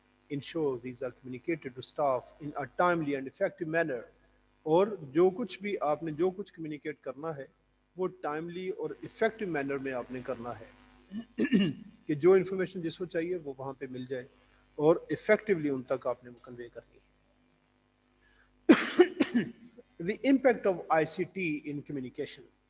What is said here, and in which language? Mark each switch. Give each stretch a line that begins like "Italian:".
English: Ensure these are communicated to staff in a timely and effective manner.
Urdu: اور جو کچھ بھی آپ نے جو کچھ کمیونیکیٹ کرنا ہے وہ ٹائملی اور افیکٹو مینر میں آپ نے کرنا ہے کہ جو انفارمیشن جس کو چاہیے وہ وہاں پہ مل جائے اور افیکٹولی ان تک آپ نے کنوے کرنی ہے.
English: The impact of ICT in communication.